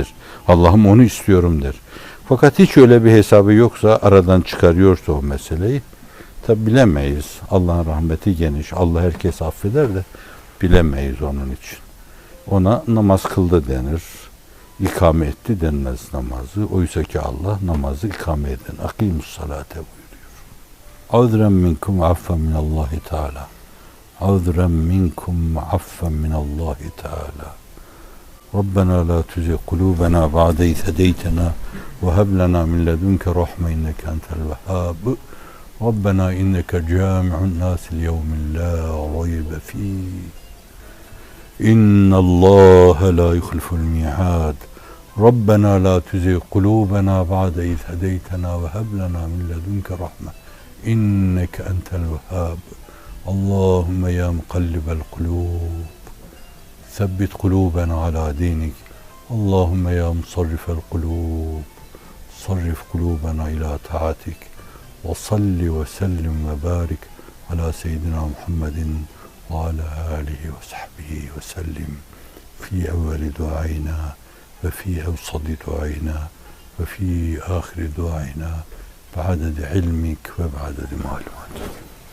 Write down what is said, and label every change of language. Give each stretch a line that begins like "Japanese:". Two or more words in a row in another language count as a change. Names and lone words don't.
Turkish: Allah'ım onu istiyorum der. Fakat hiç öyle bir hesabı yoksa, aradan çıkarıyorsa o meseleyi, tabi bilemeyiz. Allah'ın rahmeti geniş. Allah herkes affeder de bilemeyiz onun için. Ona namaz kıldı denir. İkame etti denmez namazı. Oysa ki Allah namazı ikame eden.
Arabic: أقيموا الصلاة buyuruyor. عذرا منكم عفوا من الله تعالى. عذرا منكم عفوا من الله تعالى. ربنا لا تزغ قلوبنا بعد إذ هديتنا وهب لنا من لدنك رحمة إنك أنت الوهاب. ربنا إنك جامع الناس ليوم لا ريب فيه. إن الله لا يخلف الميعاد. ربنا لا تزغ قلوبنا بعد إذ هديتنا وهب لنا من لدنك رحمة إنك أنت الوهاب. اللهم يا مقلب القلوب ثبت قلوبنا على دينك اللهم يا مصرف القلوب صرف قلوبنا إلى طاعتك وصل وسلم وبارك على سيدنا محمد وعلى آله وصحبه وسلم في أول دعائنا وفي أوسط دعائنا وفي آخر دعائنا بعدد علمك وبعدد معلوماتك.